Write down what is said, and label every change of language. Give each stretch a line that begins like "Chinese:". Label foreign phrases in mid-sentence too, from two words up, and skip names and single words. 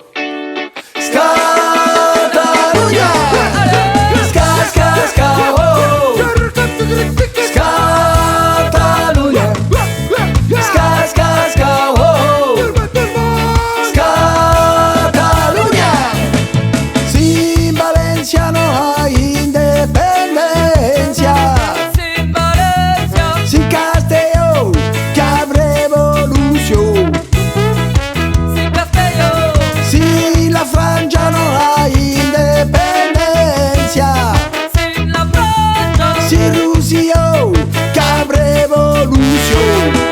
Spanish: Catalunya. Ska, ska, ska, oh, oh. Catalunya. Ska, ska, ska, oh, oh. Catalunya. Sin Valencia no hay independencia, sin Castelló que habrá revolución, si la Francia no hay independencia, si Rusia que habrá revolución,